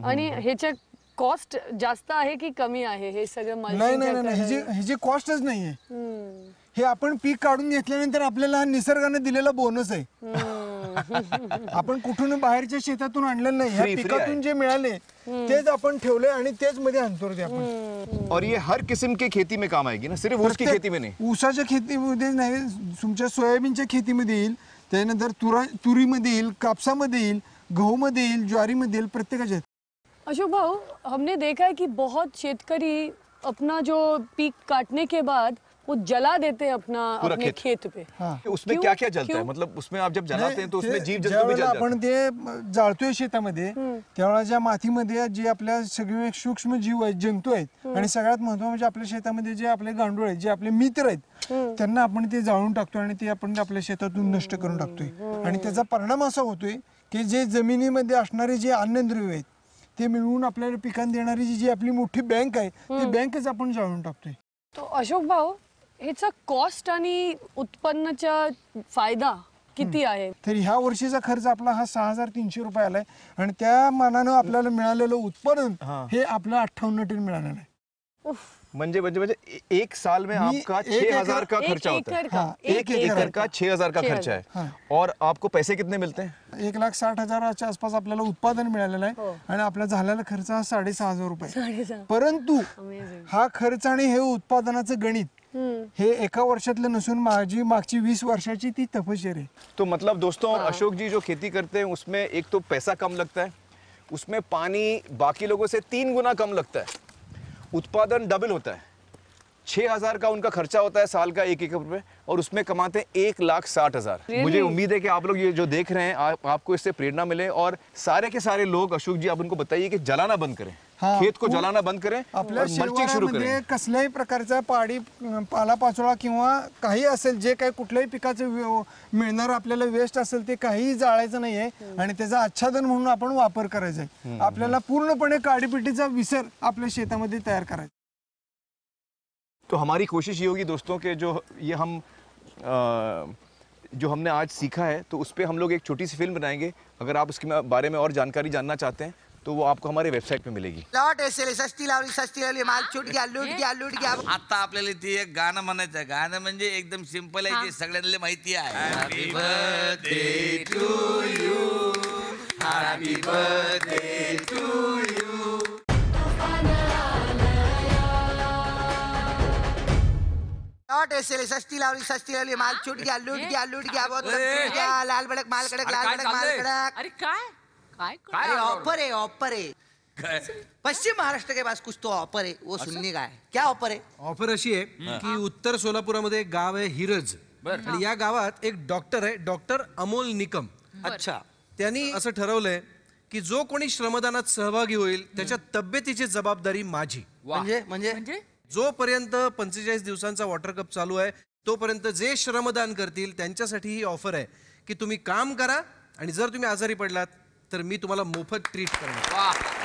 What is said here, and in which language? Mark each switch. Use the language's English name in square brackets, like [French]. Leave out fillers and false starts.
[Marathi] आणि ह्याच्या कॉस्ट जास्त आहे की कमी आहे हे सगळं? नाही, ह्याची कॉस्टच नाहीये. हे आपण पीक काढून घेतल्यानंतर आपल्याला निसर्गाने दिलेला बोनस आहे. आपण कुठून बाहेरच्या शेतातून आणलेलं नाही, ह्या पिकातून जे मिळाले तेच आपण ठेवले आणि तेच मध्ये आणतो ते आपण. [Hindi] और ये हर किस्म के खेती में काम आएगी ना, सिर्फ ऊस की खेती में नहीं? [Marathi] ऊसाच्या शेतीमध्ये नाही, तुमच्या सोयाबीनच्या शेतीमध्ये येईल, त्यानंतर तुरीमध्ये येईल, कापसामध्ये येईल, गहूमध्ये येईल, ज्वारीमध्ये येईल, प्रत्येकाच्या. [Hindi] अशोक भाऊ, हमने देखा है कि बहुत शेतकरी अपना जो पीक काटने के बाद वो जला देते हैं अपने खेत पे। उसमें क्या क्या जलता है? मतलब उसमें आप जब जलाते हैं तो उसमें जीव जंतू भी जल जाते हैं। [Marathi] आपण ते जाळतोय शेतामध्ये त्यावेळेला ज्या मातीमध्ये जे आपल्या सगळे सूक्ष्म जीव आहेत, जंतू आहेत आणि सगळ्यात महत्त्वाचं म्हणजे आपल्या शेतामध्ये जे आपले गांडूळ आहेत, जे आपले मित्र आहेत, त्यांना आपण ते जाळून टाकतो आणि ते आपण आपल्या शेतातून नष्ट करून टाकतोय। आणि त्याचा परिणाम असा होतोय की जे जमिनीमध्ये असणारे जे अन्नद्रव्य आहेत ते मिळवून आपल्याला पिकांना देणारी जी आपली मोठी बँक आहे ती बँकच आपण जाळून टाकतोय। तो अशोक भाऊ, ह्याचा कॉस्ट आणि उत्पन्नाचा फायदा किती आहे? तर ह्या वर्षीचा खर्च आपला हा 6300 रुपये आलाय आणि त्या मानानं आपल्याला मिळालेलं उत्पादन हे आपलं 58 टन मिळालेलं आहे। [Hindi] म्हणजे एक साल में आपका 6000 का खर्चा होता है। एक एकड़ का 6000 का खर्चा है। और आपको पैसे कितने मिलते हैं? [Marathi] 1,60,000च्या आसपास आपल्याला उत्पादन मिळालेलं आहे आणि आपला झालेला खर्च हा 6,500 रुपये। परंतु हा खर्च आणि हे उत्पादनाचं गणित हे एका वर्षातलं नसून माझी मागची 20 वर्षाची ती तपश्चर्या है। [Hindi] तो मतलब दोस्तों अशोक जी जो खेती करते हैं उसमें एक तो पैसा कम लगता है, उसमें पानी बाकी लोगों से 3 गुना कम लगता है, उत्पादन डबल होता है। 6,000 का उनका खर्चा होता है साल का 1 एकड़ पे और उसमें कमाते हैं 1,60,000। मुझे उम्मीद है कि आप लोग ये जो देख रहे हैं आपको इससे प्रेरणा मिले और सारे के सारे लोग अशोक जी आप उनको बताइए कि जलाना बंद करें, खेत को जलाना बंद करें [Marathi] आपल्या [Hindi] और मल्चिंग शुरू करें। [Marathi] शेतकऱ्यांमध्ये कसल्याही प्रकारचा पाडी पालापाचोळा किंवा काही असेल जे काही कुठल्याही पिकाचं मिळणार आपल्याला वेस्ट असेल ते काही जाळायचं नाहीये आणि त्याचा आच्छादन म्हणून आपण वापर करायचा आहे। आपल्याला पूर्णपणे काडीपिटीचा विसर आपल्या शेतामध्ये तयार करायचा। [Hindi] तो हमारी कोशिश ये होगी दोस्तों कि जो हमने आज सीखा है तो उस पर हम लोग एक छोटी सी फिल्म बनाएंगे। अगर आप उसके बारे में और जानकारी जानना चाहते हैं तो वो आपको हमारे वेबसाइट पे मिलेगी। लॉट एसएल सस्ती लावली माल छूट गया लूट गया। [Marathi] आता आपल्याला ती एक गाणं म्हणायचं आहे। गाणं म्हणजे एकदम सिंपल आहे, जे सगळ्यांना माहिती आहे। [English] Happy birthday to you, happy birthday to you. [Hindi] Lot SL सस्ती लावली माल छूट गया लूट गया बहुत छूट गया। लाल बड़क माल कड़क लाल बड़क माल कड़क। [Marathi] अरे काय [Hindi] अरे ऑफर है पश्चिम महाराष्ट्र के पास कुछ तो ऑफर है, वो सुनने का है। क्या ऑफर है? [Marathi] ऑफर अशी आहे की उत्तर सोलापुरामध्ये एक गाव आहे हिरज आणि या गावात एक डॉक्टर आहे, डॉक्टर अमोल निकम। [Hindi] अच्छा, [Marathi] त्यांनी असं ठरवलंय की जो कोणी श्रमदानात सहभागी होईल त्याच्या तब्येतीची जबाबदारी माझी। म्हणजे जोपर्यंत 45 दिवसांचा वॉटर कप चालू आहे तोपर्यंत जे श्रमदान करतील त्यांच्यासाठी ही ऑफर आहे की तुम्ही काम करा आणि जर तुम्ही आजारी पडलात तर मी तुम्हाला मोफत ट्रीट करणार।